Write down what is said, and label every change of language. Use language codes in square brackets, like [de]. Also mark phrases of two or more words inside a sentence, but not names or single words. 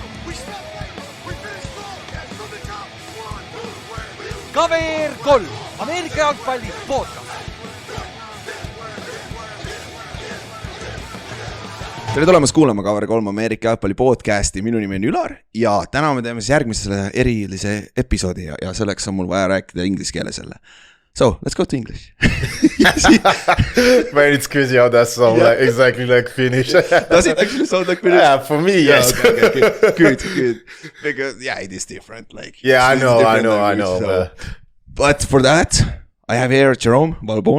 [et] Kaver-3 Ameerika Jalgpalli podcast. Tere tulemast kuulama Kaver-3 Ameerika Jalgpalli podcasti, minu nimi on Ülar ja täna me teeme siis järgmisele erilise episoodi ja selleks on mul vaja rääkida inglise keeles jälle. [en] So, let's go to English. Man, it's crazy how that sounds like exactly like Finnish. Does it actually sound like Finnish? Yeah, for me, yes. Yeah, okay. Good. Because, yeah, it is different. Like, yeah, I know. So. But for that, I have here Jerome, Valbon.